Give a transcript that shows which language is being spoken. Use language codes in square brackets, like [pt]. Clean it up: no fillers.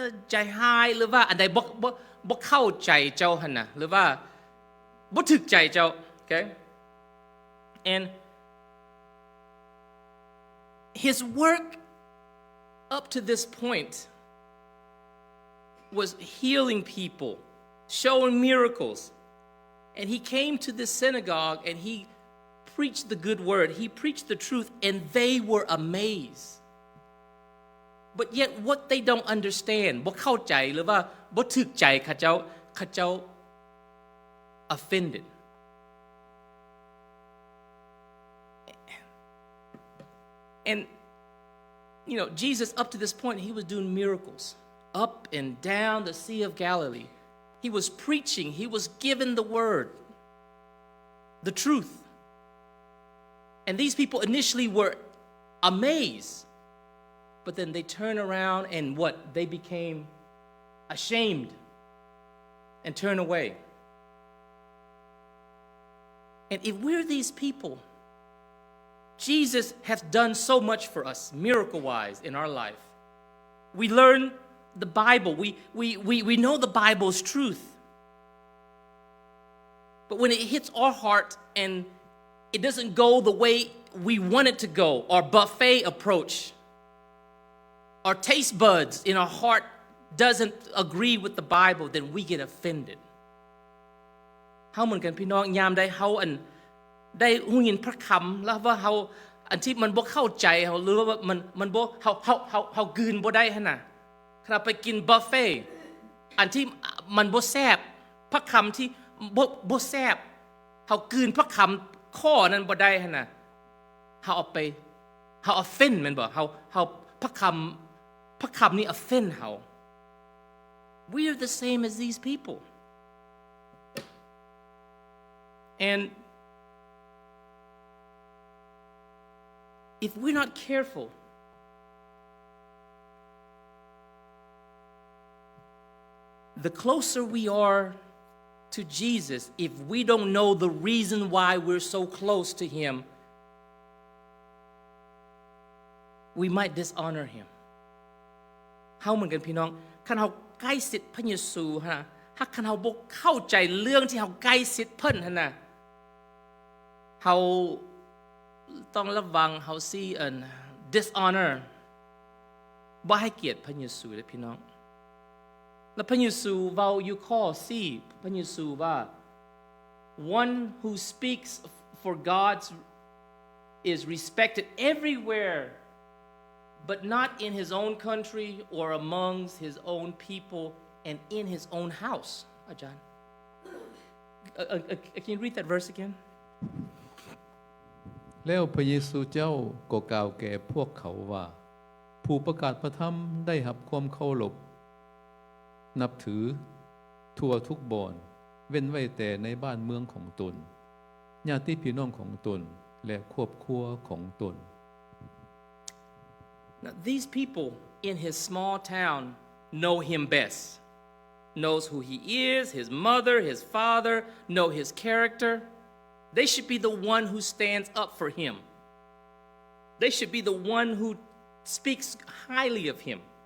[tts] ใจหายหรือว่าอันใดบ่เข้าใจเจ้าหั่นน่ะหรือว่าบ่ถูกใจเจ้า [en] okay and his work up to this point was healing people, showing miracles. And he came to this synagogue and he preached the good word. He preached the truth and they were amazed. But yet what they don't understand, [tts] บ่เข้าใจหรือว่าบ่ถูกใจเขาเจ้า [en] offended. And you know, Jesus up to this point he was doing miracles up and down the Sea of Galilee. He was preaching, he was giving the word, the truth. And these people initially were amazed. But then they turn around and what? They became ashamed and turn away. And if we're these people, Jesus has done so much for us, miracle-wise, in our life. We learn the Bible. We know the Bible's truth. But when it hits our heart and it doesn't go the way we want it to go, our buffet approach, our taste buds in our heart doesn't agree with the Bible, then we get offended. [tts] เฮาเหมือนกันพี่น้องยามได้เฮาได้ฮู้ยินพระคำแล้วว่าเฮาอันที่มันบ่เข้าใจเฮาหรือว่ามันบ่เฮากลืนบ่ได้หั่นน่ะขณะไปกินบุฟเฟ่อันที่มันบ่แซ่บพระคำที่บ่แซ่บเฮากลืนพระคำข้อนั้นบ่ได้หั่นน่ะเฮาเอา offend แม่นบ่เฮาพระคำนี่ offend เฮา [en] We are the same as these people. And if we're not careful, the closer we are to Jesus, if we don't know the reason why we're so close to him, we might dishonor him. [tts] เฮาเหมือนกันพี่น้องคันเฮาใกล้ชิดพระเยซูฮะถ้าคันเฮาบ่เข้าใจเรื่องที่เฮาใกล้ชิดเพิ่นหั่นน่ะ เฮาต้องระวังเฮาสิdishonor บ่ให้เกียรติพระเยซูเด้อพี่น้องแล้วพระเยซูเว้าอยู่ข้อ4พระเยซูว่า [en] one who speaks for God is respected everywhere but not in his own country or amongst his own people and in his own house อาจารย์ Can you read that verse again [tts] แล้วพระเยซูเจ้าก็กล่าวแก่พวกเขาว่าผู้ประกาศพระธรรมได้รับความเคารพนับถือทั่วทุกบ่อนเว้นไว้แต่ในบ้านเมืองของตนญาติพี่น้องของตนและครอบครัวของตน [en] Now these people in his small town know him best, knows who he is, his mother, his father, know his character. They should be the one who stands up for him. They should be the one who speaks highly of him.